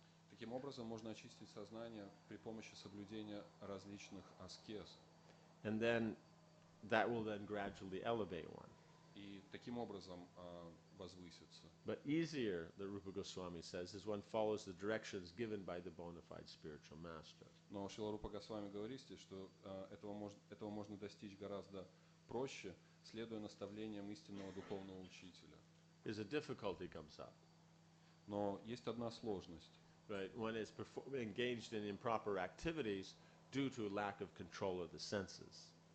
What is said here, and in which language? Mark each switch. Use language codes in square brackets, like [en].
[ru] Таким образом, можно очистить сознание при помощи соблюдения различных аскез. [en] And then that will then gradually elevate one. [ru] И таким образом возвыситься. [en] But easier, the Rupa Goswami says, is one follows the directions given by the bona fide spiritual master. [ru] Но Шрила Рупа Госвами говорит, что этого можно достичь гораздо проще, следуя наставлениям истинного духовного учителя. [en] There's a difficulty comes up. [ru] Но есть одна сложность. [en] Right, one is engaged in improper activities due to lack of control of the senses.